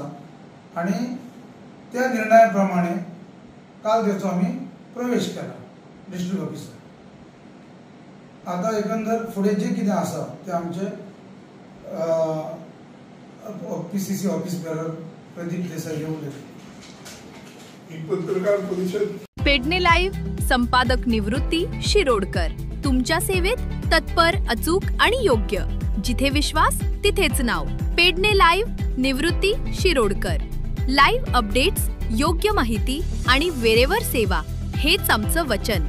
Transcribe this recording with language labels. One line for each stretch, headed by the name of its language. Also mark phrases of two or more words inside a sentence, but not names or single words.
Konkani: आणि त्या निर्णया प्रमाणे काल तेचो आमी प्रवेश केला डिस्ट्रिक्ट ऑफिसार. आता एकंदर फुडें जे कितें आसा ते आमचे PCC ऑफिस बेअरर प्रदीप देसाई उलयतले. ही पत्रकार परिषद
Marathi: पेडणे लाईव्ह संपादक निवृत्ती शिरोडकर तुमच्या सेवेत तत्पर, अचूक आणि योग्य. जिथे विश्वास तिथेच नाव. पेडणे लाईव्ह निवृत्ती शिरोडकर.
English: live updates,
Marathi: योग्य माहिती आणि वेळेवर सेवा हेच आमचं वचन.